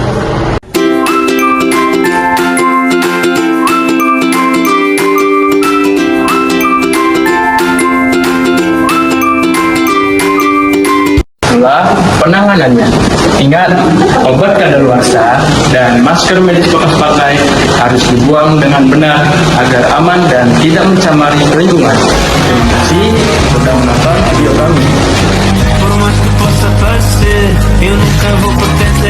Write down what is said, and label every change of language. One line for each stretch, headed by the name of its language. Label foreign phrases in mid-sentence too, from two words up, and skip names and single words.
Indonesian: Penanganannya. Ingat, obat kadaluarsa dan masker medis bekas pakai harus dibuang dengan benar agar aman dan tidak mencemari lingkungan. Terima kasih sudah menonton video kami.
Portuguese: Por mais que possa parecer, eu nunca vou perder.